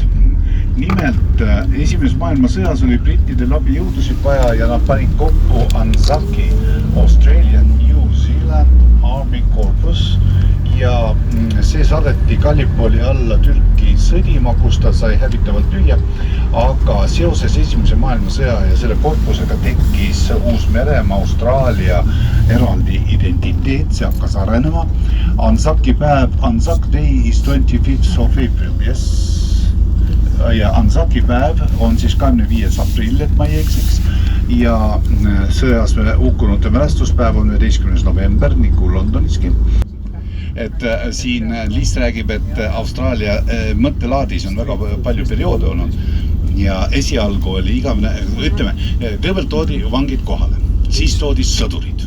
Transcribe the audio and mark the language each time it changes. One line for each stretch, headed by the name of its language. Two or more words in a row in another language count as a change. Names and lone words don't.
Estonian: Nimelt, esimeses maailmasõjas oli brittidel abi jõudusid vaja ja nad panid kokku ANZAC, Australian New Zealand Army Corpus ja see saadeti Gallipoli alla Türki sõdima, kus ta sai hävitavalt tühja, aga seoses esimese maailmasõja ja selle korpusega tekkis Uus-Meremaa, Austraalia eraldi identiteet, see hakkas arenema. ANZAC päev,
English: ANZAC Day is 25th of April, yes.
Estonian: Ja ANZAC päev on siis 25. aprill, et ma ei eksiks. Ja sõjas hukkunute mälestuspäev on 11. november, nagu Londoniski. Et siin Liis räägib, et Austraalia mõttelaadis on väga palju perioode olnud ja esialgu oli igavene, ütleme, kõigepealt toodi vangid kohale, siis toodi sõdurid.